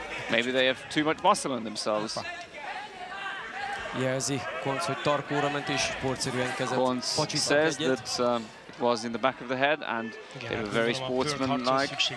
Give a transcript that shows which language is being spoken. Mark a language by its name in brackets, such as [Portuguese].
[English] Maybe they have too much muscle on themselves. [Hungarian] Jelzi Koncz, hogy tarkóra ment és sportszerűen kezelt. [English] Koncz says that it was in the back of the head and they were very sportsmanlike.